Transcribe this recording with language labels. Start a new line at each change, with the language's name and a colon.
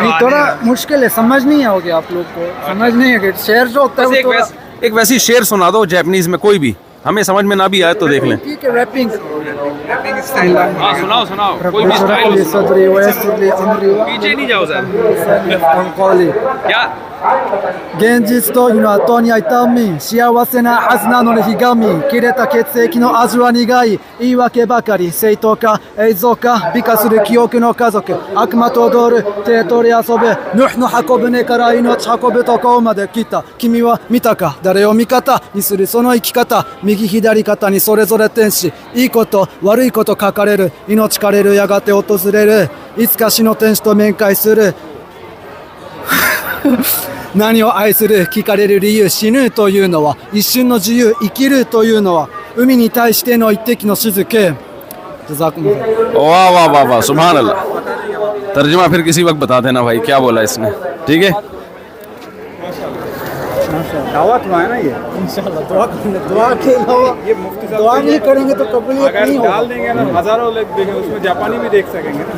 Hindi: नहीं, थोड़ा मुश्किल है, समझ नहीं आओगे आप लोग को, समझ नहीं है। शेर जो होता है बस वो थोड़ा एक वैसी शेर सुना दो जापानीज़ में, कोई भी, हमें समझ में ना भी आए तो देख लें। ठीक है, रैपिंग। हाँ, सुनाओ सुनाओ, कोई भी स्टाइल हो, सुनाओ। पीछे नहीं जाओ सर। क्या
Japanese: 現実というのは後には痛み、幸せなはずなのにひがみ、切れた血液の味は苦い、言い訳ばかり、正当か映像か美化する記憶の家族、悪魔と踊る手取り遊ぶ、ヌーの箱舟から命運ぶとこまで来た。君は見たか、誰を味方にするその生き方、右左肩にそれぞれ天使、いいこと悪いこと書かれる、命枯れるやがて訪れる、いつか死の天使と面会する何を愛する聞かれる理由、死ぬというのは一瞬の自由、生きるというのは海に対しての一滴の雫。
Hindi: वाह वाह वाह वाह, सुभान अल्लाह। तर्जुमा फिर किसी वक्त बता देना भाई क्या बोला इसने, ठीक है। दावत हुआ है ना ये, इंशाल्लाह दुआ के अलावा ये मुफ्ती साहब दुआ नहीं करेंगे तो कबूलियत अगर नहीं डाल होगा। देंगे ना हजारों लोग देखेंगे, उसमें जापानी भी देख सकेंगे ना।